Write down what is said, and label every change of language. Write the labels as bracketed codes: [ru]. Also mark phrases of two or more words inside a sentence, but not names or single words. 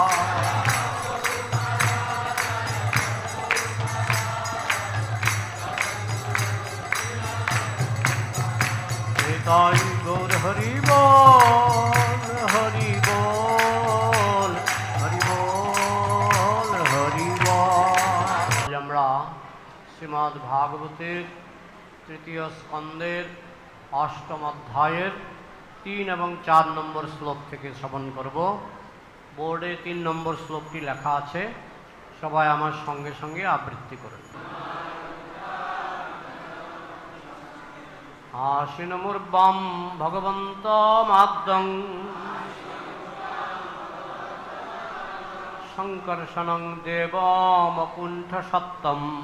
[bn] Nitai Gaur Hari Bol, Hari Bol, Hari Bol, Hari Bol. আমরা শ্রীমদ্ ভাগবতের তৃতীয় স্কন্ধের অষ্টম অধ্যায়ের 3 এবং 4 নম্বর শ্লোক থেকে শ্রবণ করব। বোর্ডে 3 নম্বর শ্লোকটি লেখা আছে, সবাই আমার সঙ্গে সঙ্গে আবৃত্তি করুন। [sa] আশিনমূর্বম ভগবন্তমাদ্যং সংকর্ষণং দেবমকুণ্ঠসত্তম